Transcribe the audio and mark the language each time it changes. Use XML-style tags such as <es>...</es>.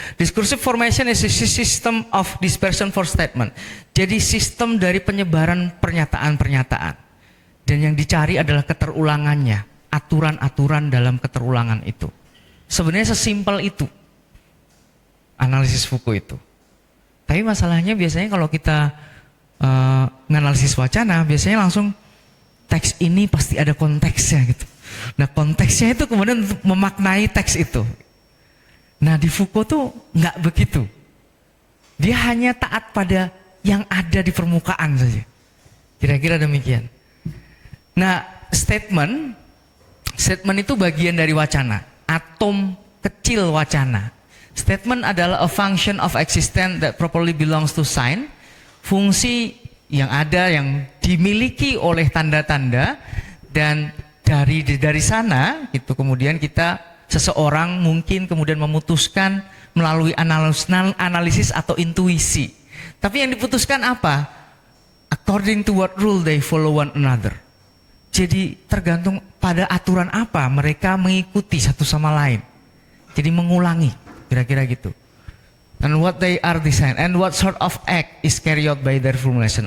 <en>Discursive formation is a system of dispersion for statement.</en> <id>Jadi sistem dari penyebaran pernyataan-pernyataan. Dan yang dicari adalah keterulangannya, aturan-aturan dalam keterulangan itu. Sebenarnya sesimpel itu analisis Foucault itu. Tapi masalahnya biasanya kalau kita menganalisis wacana, biasanya langsung teks ini pasti ada konteksnya gitu. Nah konteksnya itu kemudian memaknai teks itu. Nah di Foucault tuh nggak begitu. Dia hanya taat pada yang ada di permukaan saja. Kira-kira demikian. Nah statement itu bagian dari wacana, atom kecil wacana.</id> <en>Statement</en> <id>adalah</id> <en>a function of existence that properly belongs to sign.</en> <id>Fungsi yang ada yang dimiliki oleh tanda-tanda, dan dari sana itu kemudian seseorang mungkin kemudian memutuskan melalui analisis atau intuisi. Tapi yang diputuskan apa?</id> <en>According to what rule they follow one another.</en> <id>Jadi tergantung pada aturan apa mereka mengikuti satu sama lain. Jadi mengulangi. Kira-kira gitu.</id> <en>And what they are designed and what sort of act is carried out by their formulation.</en>